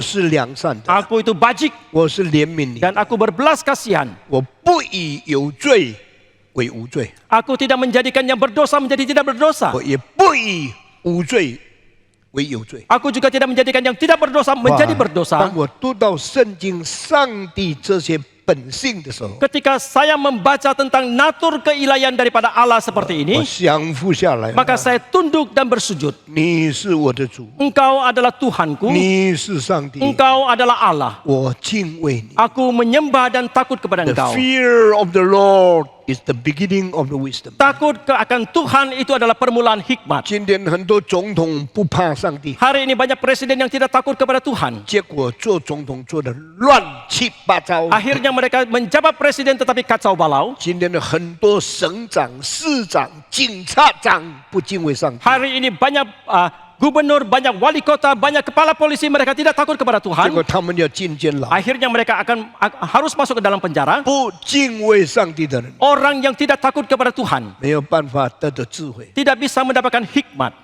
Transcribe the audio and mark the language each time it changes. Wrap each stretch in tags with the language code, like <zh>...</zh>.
<zh>是良善的，</zh> <id>Aku itu bajik</id> <zh>我是怜悯你，</zh> <id>dan aku berbelas kasihan.</id> <zh>我不以有罪为无罪，</zh> <id>Aku tidak menjadikan yang berdosa menjadi tidak berdosa.</id> <zh>我也不以无罪为有罪。</zh> <id>Aku juga tidak menjadikan yang tidak berdosa menjadi</id> <zh>当</zh> <id>berdosa.</id> <zh>我读到圣经上帝这些本性的时候，</zh> <id>Ketika saya membaca tentang natur keilahian daripada Allah seperti</id> <zh>我降服下来，</zh> <id>maka saya tunduk dan bersujud.</id> <zh>你是我的主，</zh> <id>Engkau adalah Tuhanku,</id> <zh>你是上帝，</zh> <id>Engkau adalah Allah.</id> <zh>我敬畏你。</zh> <id>Aku menyembah dan takut kepada</id> <en>The</en> <id>Engkau.</id> <en>fear of the Lord is the beginning of the wisdom。</en> <id>Takut akan Tuhan itu adalah permulaan hikmat.</id> <zh>今天很多总统不怕上帝，</zh> <id>Hari ini banyak presiden yang tidak takut kepada Tuhan.</id> <zh>结果做总统做的乱七八糟。</zh> <id>Akhirnya mereka menjabat presiden tetapi kacau balau.</id> <zh>今天的很多省长、市长、警察长不敬畏上帝，</zh> <id>Hari ini banyak gubernur, banyak wali kota, banyak kepala polisi mereka tidak takut kepada</id> <zh>结</zh> <id>Tuhan.</id> <zh>果他们要进监牢。</zh> <id>Akhirnya mereka harus masuk ke dalam penjara.</id> <zh>不敬畏上帝的人</zh> <id>Orang yang tidak takut kepada Tuhan</id> <zh>没有办法得到智慧。</zh> <id>tidak bisa mendapatkan hikmat.</id>